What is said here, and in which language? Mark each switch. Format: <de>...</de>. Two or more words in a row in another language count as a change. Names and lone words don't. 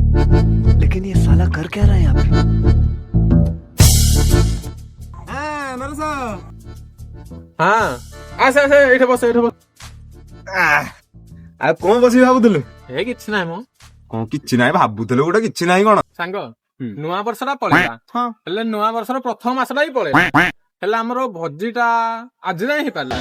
<hi>लेकिन ये साला कर क्या रहा है यहाँ पे?</hi> <or>हाँ ଆସେ ଆସେ ଏଇଠି ବସ ଏଇଠି ବସ। ଆଉ କଣ ବସିବି ଭାବୁଥିଲୁ? ଏ କିଛି ନାହିଁ ମ କଣ କିଛି ନାହିଁ ଭାବୁଥିଲୁ ଗୋଟେ କିଛି ନାହିଁ କଣ? ସାଙ୍ଗ ନୂଆ ବର୍ଷଟା ପଳେଇଲା ହଁ ହେଲେ ନୂଆ ବର୍ଷର ପ୍ରଥମ ମାସଟା ହିଁ ପଳେଇଲା ହେଲେ ଆମର ଭୋଜିଟା ଆଜି ଯାଏଁ ହେଇପାରିଲା।</or>